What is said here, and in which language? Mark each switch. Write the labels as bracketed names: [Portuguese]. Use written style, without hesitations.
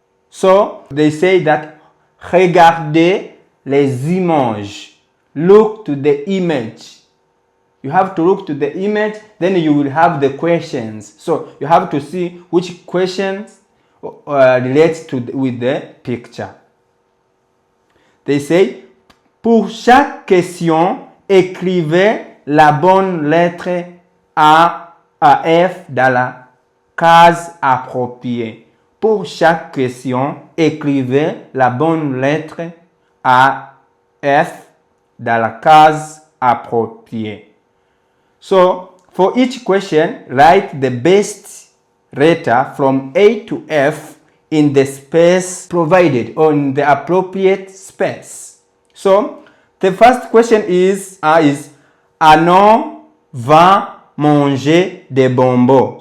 [English] So they say that [French] regardez les images. [English] Look to the image. you have to look to the image, then you will have the questions. So you have to see which questions relates with the picture. They say, [French] pour chaque question, écrivez la bonne lettre A à F dans la case appropriée. Pour chaque question, écrivez la bonne lettre A, F dans la case appropriée. [English] So, for each question, write the best letter from A to F in the space provided or in the appropriate space. So, the first question is [French] Anon va manger des bonbons.